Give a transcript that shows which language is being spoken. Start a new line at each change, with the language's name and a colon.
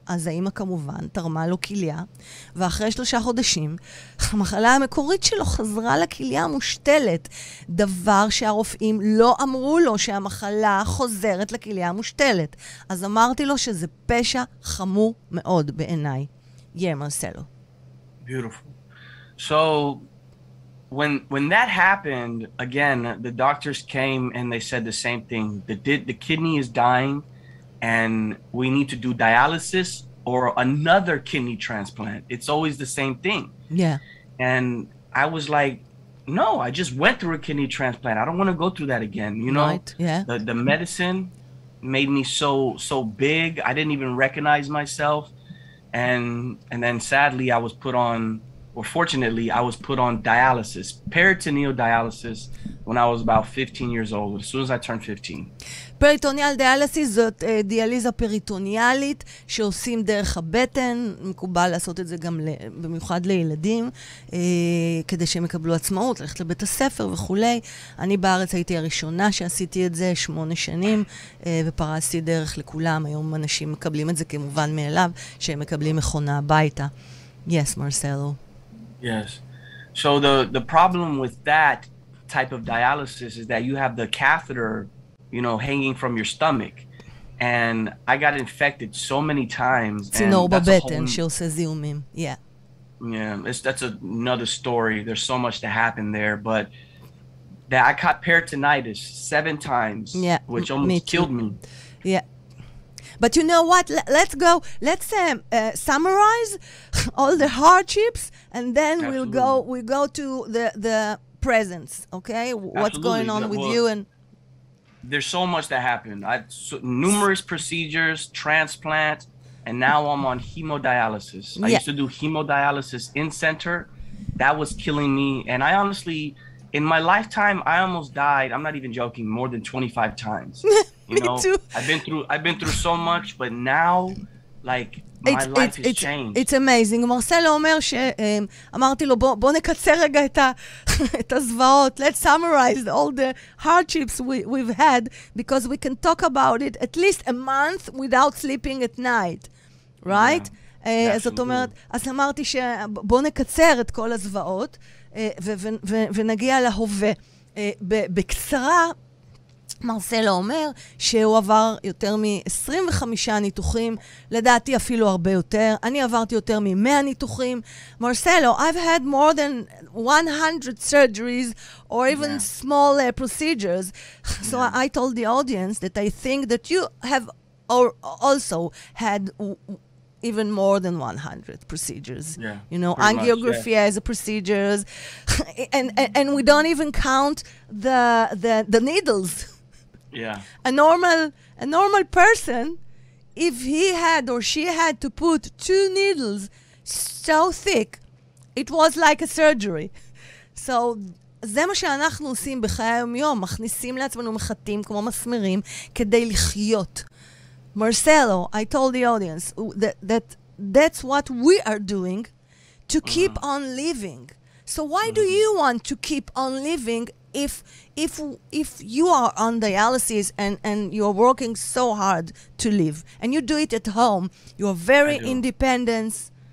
Hebrew: אז האמא כמובן תרמה לו כליה, ואחרי 3 חודשים, המחלה המקורית שלו חזרה לכליה המושתלת, דבר שהרופאים לא אמרו לו שהמחלה חוזרת לכליה המושתלת. אז אמרתי לו שזה פשע חמור מאוד בעיניי.
English: Marcelo. Beautiful. So when that happened, again, the doctors came and they said the same thing. The kidney is dying and we need to do dialysis or another kidney transplant. It's always the same thing. Yeah. And I was like, no, I just went through a kidney transplant. I don't want to go through that again. You know, right. Yeah. The medicine made me so big. I didn't even recognize myself. And then sadly I was put on, or fortunately I was put on dialysis, peritoneal dialysis, when I was about 15 years old, as soon as I turned 15.
Hebrew: פריטוניאל דיאליסיס זאת דיאליזה פריטוניאלית שעושים דרך הבטן, מקובל לעשות את זה גם במיוחד לילדים, כדי שהם יקבלו עצמאות, ללכת לבית הספר וכולי. אני בארץ הייתי הראשונה שעשיתי את זה 8 שנים, ופרסתי דרך לכולם. היום אנשים מקבלים את זה כמובן מאליו, שהם מקבלים מכונה הביתה.
English: Yes, Marcelo. Yes. So the problem with that type of dialysis is that you have the catheter, you know, hanging from your stomach. And I got infected so many times.
Hebrew: צינור בבטן שעושה זיהומים.
English: Yeah. Yeah, that's another story. There's so much that happened there, but that I caught peritonitis 7 times, which almost killed me. Yeah. But you know what? Let's go. Let's summarize all the hardships, and then we'll go to the presents. Okay, what's going on with you? And there's so much that happened. Numerous procedures, transplant, and now I'm on hemodialysis. I used to do hemodialysis in center. That was killing me, and I honestly, in my lifetime, I almost died. I'm not even joking. More than 25 times. You know, too. I've been through so much, but now, like, my life has changed. It's amazing.
Hebrew: מרסלו אומר אמרתי לו, בוא נקצר רגע את הזוועות.
English: Let's summarize all the hardships we've had, because we can talk about it at least a month without sleeping at night. Right?
Hebrew: זאת אומרת, אז אמרתי שבוא נקצר את כל הזוועות, ונגיע להווה. בקצרה, מרסלו אומר שהוא עבר יותר מ-25 ניתוחים, לדעתי אפילו הרבה יותר. אני עברתי יותר מ-100 ניתוחים.
English: מרסלו, I've had more than 100 surgeries or even small procedures. So I told the audience that I think that you have also had even more than 100 procedures. Yeah, you know, angiography as a procedures. and we don't even count the needles. Yeah. A normal person, if he had or she had to put 2 needles so thick, it was like a surgery.
Hebrew: So, זה מה שאנחנו עושים בחיי היום-יום, מכניסים לעצמנו מחטים כמו מסמרים כדי לחיות.
English: Marcelo, I told the audience that's what we are doing to keep on living. So why do you want to keep on living if you are on dialysis and you're working so hard to live, and you do it at home, you're very independent.